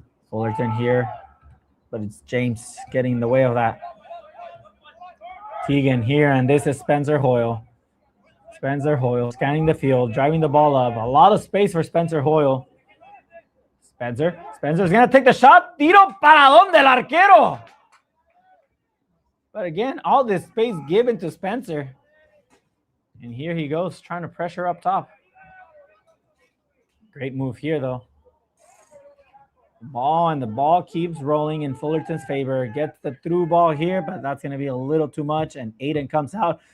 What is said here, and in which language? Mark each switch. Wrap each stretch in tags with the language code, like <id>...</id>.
<en>Fullerton here, but it's James getting in the way of that. Teagan here, and this is Spencer Hoyle. Spencer Hoyle scanning the field, driving the ball up. A lot of space for Spencer Hoyle. Spencer's going to take the shot.</en> <es>Tiro para donde el arquero.</es> <en>But again, all this space given to Spencer. And here he goes, trying to pressure up top. Great move here, though. The ball keeps rolling in Fullerton's favor. Gets the through ball here, but that's going to be a little too much. And Aiden comes out.</en>